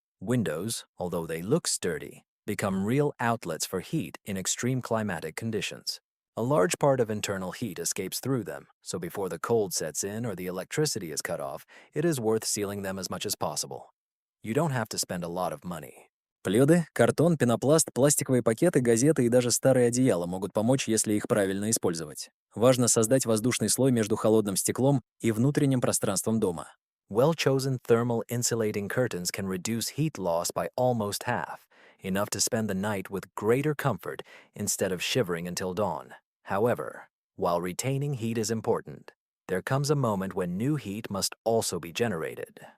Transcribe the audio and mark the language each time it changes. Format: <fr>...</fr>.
<en>Windows, although they look sturdy, become real outlets for heat in extreme climatic conditions. A large part of internal heat escapes through them, so before the cold sets in or the electricity is cut off, it is worth sealing them as much as possible. You don't have to spend a lot of money.</en> <ru>Пледы, картон, пенопласт, пластиковые пакеты, газеты и даже старые одеяла могут помочь, если их правильно использовать. Важно создать воздушный слой между холодным стеклом и внутренним пространством дома.</ru> <en>Well-chosen thermal insulating curtains can reduce heat loss by almost half, enough to spend the night with greater comfort instead of shivering until dawn. However, while retaining heat is important, there comes a moment when new heat must also be generated.</en>